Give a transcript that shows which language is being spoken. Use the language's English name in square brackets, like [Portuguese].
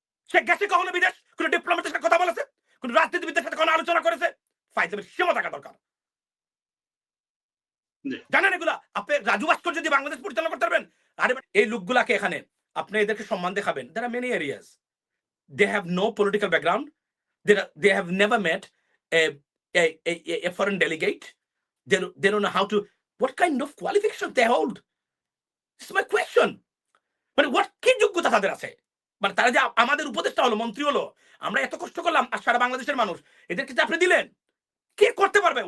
[Bangla] সে গেছে কখনো বিদেশ? কোন ডিপ্লোম্যাটের সাথে কথা বলেছে? কোন রাজনীতিবিদদের সাথে কোনো আলোচনা করেছে? ফাইজলামের সীমা থাকা দরকার। জানেন এগুলা? আপনি রাজু ভাস্কর যদি বাংলাদেশ পরিচালনা করতে পারবেন, আরে এই লোকগুলাকে এখানে আপনি এদেরকে সম্মান দেখাবেন। [English] There are many areas. They have no political background. They have never met a a foreign delegate. They don't know how to. What kind of qualifications they hold? This is my question. [Bangla] মানে [English] what [Bangla] কি যোগ্যতা তাদের আছে? মানে তারা যে আমাদের উপদেষ্টা হলো, মন্ত্রী হলো, আমরা এত কষ্ট করলাম আর সারা বাংলাদেশের মানুষ এদেরকে যে আপনি দিলেন, কে করতে পারবে?